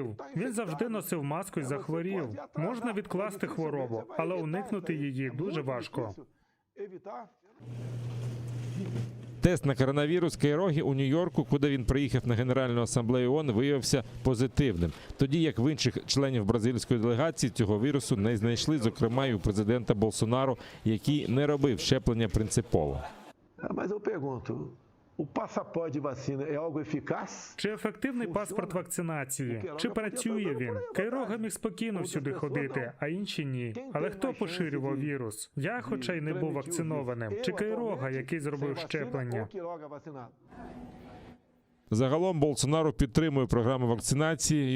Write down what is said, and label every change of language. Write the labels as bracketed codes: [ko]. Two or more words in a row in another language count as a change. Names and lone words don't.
[uk] Він завжди носив маску і захворів. Можна відкласти хворобу, але уникнути її дуже важко. Тест на коронавірус Кайрогі у Нью-Йорку, куди він приїхав на Генеральну асамблею ООН, виявився позитивним. Тоді як в інших членів бразильської делегації цього вірусу не знайшли, зокрема і у президента Болсонару, який не робив щеплення принципово. [pt] Mas eu pergunto, o passaporte de vacina é algo eficaz? [uk] Чи ефективний паспорт вакцинації? Чи працює він? Кайрога міг спокійно всюди ходити, а інші ні. Але хто поширював вірус? Я, хоча й не був вакцинованим. Чи Кайрога, який зробив щеплення? Загалом Болсонару підтримує програму вакцинації.